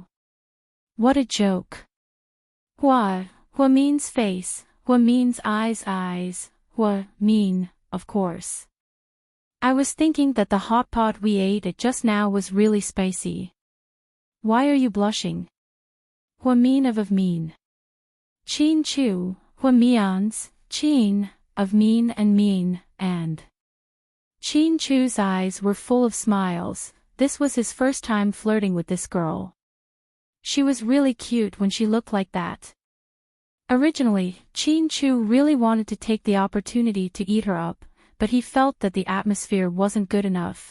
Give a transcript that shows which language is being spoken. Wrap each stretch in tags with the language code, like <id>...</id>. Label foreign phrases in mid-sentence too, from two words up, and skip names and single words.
<en>What a joke. Hua Min's face, Hua Min's eyes, Hua Min, of course. I was thinking that the hot pot we ate at just now was really spicy. Why are you blushing? Hua Min of Min. Chin Chu, Hua Mian's, Chin, of Min, and. Chin Chu's eyes were full of smiles. This was his first time flirting with this girl. She was really cute when she looked like that. Originally, Chin Chu really wanted to take the opportunity to eat her up, but he felt that the atmosphere wasn't good enough.</en>